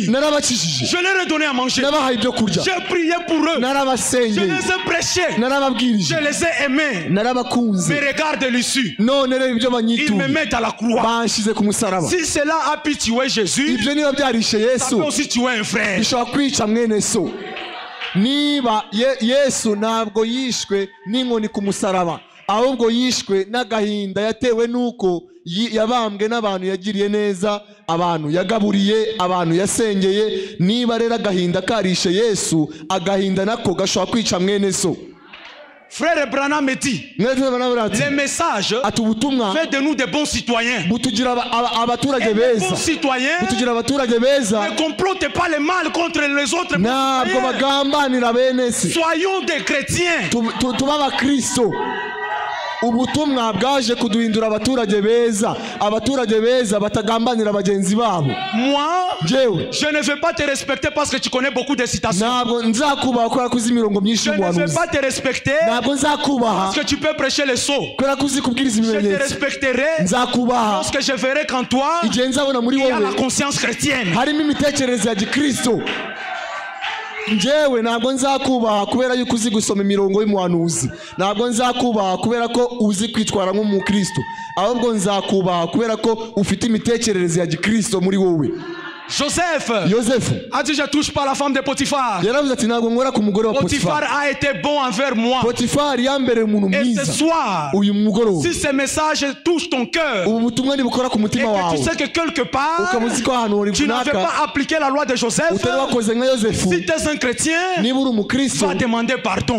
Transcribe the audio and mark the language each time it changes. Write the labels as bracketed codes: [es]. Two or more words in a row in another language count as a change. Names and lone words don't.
[fr] Je leur ai donné à manger. J'ai prié pour eux. Je les ai prêchés. Je les ai aimés. Mais regarde l'issue. Ils me mettent à la croix. Si cela a pu tuer Jésus, ça peut aussi tuer un frère. [rw] Niba Yesu ntabwo yishwe n'inkoni ku musaraba, ahubwo yishwe n'agahinda yatewe nuko yabambwe n'abantu yagiriye neza, abantu yagaburiye, abantu yasengeye. Niba rero agahinda karishe Yesu, agahinda nako gashobora kwica mwene so. [fr] Frère Branham me dit, les messages fait de nous des bons citoyens. Et les bons citoyens ne complotent pas le mal contre les autres. Soyons des chrétiens. [rw] Ubutumwa bwaje kuduhindura abaturage beza batagambanira bagenzi babo. [fr] Moi, je ne veux pas te respecter parce que tu connais beaucoup de citations. Je ne veux pas te respecter parce que tu peux prêcher les sots. Je te respecterai lorsque je verrai qu'en toi il y a la conscience chrétienne. [rw] Njewe ntabwo nzakubaha kubera yuko uzi gusoma imirongo y'umuhanuzi, ntabwo nzakubaha kubera ko uzi kwitwara nk'umukristo, ahubwo nzakubaha kubera ko ufite imitekerereze ya gikristo muri wowe. [fr] Joseph a dit je touche pas la femme de Potiphar. Potiphar a été bon envers moi. Et ce soir, si ce message touche ton cœur et que tu sais que quelque part tu n'avais pas appliqué la loi de Joseph, si tu es un chrétien, va demander pardon.